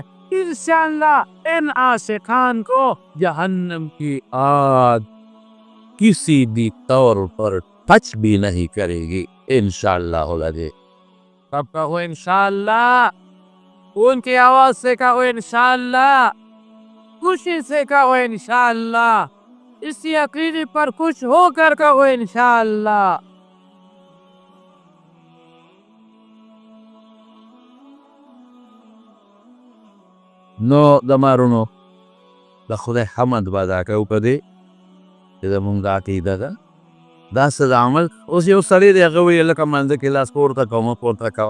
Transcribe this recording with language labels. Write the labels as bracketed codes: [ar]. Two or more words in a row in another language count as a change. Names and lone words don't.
[ur] انشاءاللہ ان عاشقان کو جہنم کی آگ کسی بھی طور پر ٹچ بھی نہیں کرے گی انشاءاللہ. کب کہو انشاءاللہ؟ ان کی آواز سے کہو انشاءاللہ، خوشی سے کہو انشاءاللہ، اسی عقیدے پر خوش ہو کر کہو انشاءاللہ. [ps] نو د مارونو د خدای حمد به ادا کوو په دې چې زمونږ دا عقیده ده. دا څه د عمل اوس یو سړی دی هغه وایي لکه منځه کې لاس پورته کوه پورته کوه.